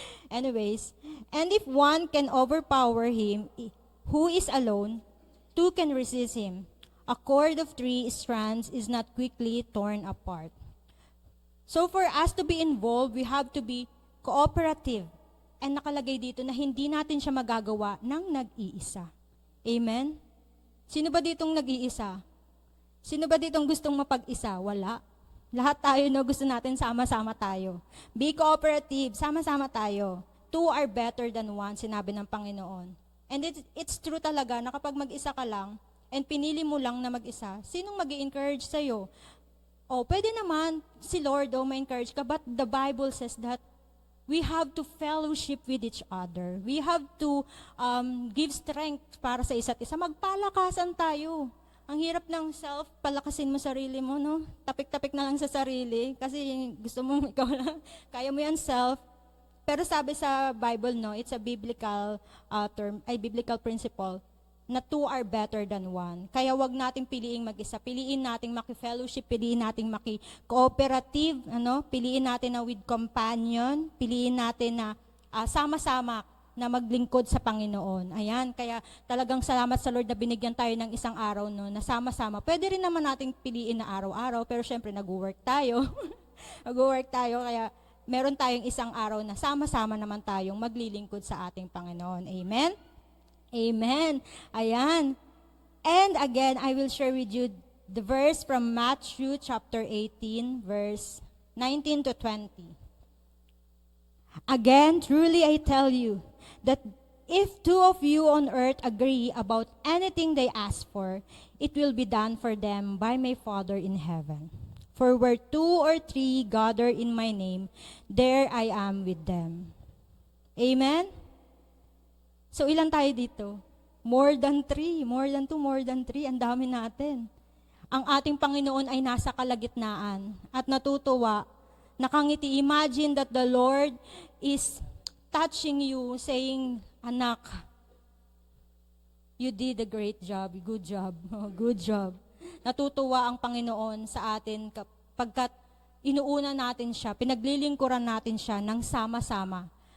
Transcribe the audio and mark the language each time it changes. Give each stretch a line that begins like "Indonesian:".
English: Anyways, and if one can overpower him who is alone, two can resist him. A cord of 3 strands is not quickly torn apart. So for us to be involved, we have to be cooperative.
Filipino: And nakalagay dito na hindi natin siya magagawa ng nag-iisa. Amen? Sino ba ditong nag-iisa? Sino ba ditong gustong mapag-isa? Wala. Lahat tayo gusto natin sama-sama tayo.
English: Be cooperative,
Filipino: sama-sama tayo.
English: Two are better than one,
Filipino: sinabi ng Panginoon.
English: And it's true
Filipino: talaga na kapag mag-isa ka lang, and pinili mo lang na mag-isa, sinong mag-i-encourage sa'yo? Pwede naman si Lord ma-encourage ka,
English: but the Bible says that we have to fellowship with each other. We have to give strength
Filipino: para sa isa't isa. Magpalakasan tayo. Ang hirap ng self, palakasin mo sarili mo, no? Tapik-tapik na lang sa sarili kasi gusto mo ikaw lang. Kaya mo yan self. Pero sabi sa Bible, no,
English: it's a biblical biblical principle na two are better than one.
Filipino: Kaya wag nating piliing mag-isa. Piliin nating maki-fellowship, piliin nating maki-cooperative, piliin natin na
English: with companion,
Filipino: piliin natin na sama-sama na maglingkod sa Panginoon. Ayan, kaya talagang salamat sa Lord na binigyan tayo ng isang araw na sama-sama. Pwede rin naman nating piliin na araw-araw, pero syempre nag-work tayo. Nag-work tayo, kaya meron tayong isang araw na sama-sama naman tayong maglilingkod sa ating Panginoon. Amen? Amen. Ayan.
English: And again, I will share with you the verse from Matthew chapter 18, verse 19 to 20. Again, truly I tell you, that if two of you on earth agree about anything they ask for, it will be done for them by my Father in heaven. For where two or three gather in my name, there I am with them. Amen?
Filipino: So ilan tayo dito?
English: More than three, more than two, more than three.
Filipino: Ang dami natin. Ang ating Panginoon ay nasa kalagitnaan at natutuwa, nakangiti.
English: Imagine that the Lord is touching you, saying, anak, you did a great job, good job, good job.
Filipino: Natutuwa ang Panginoon sa atin kapagkat inuuna natin siya, pinaglilingkuran natin siya ng sama-sama.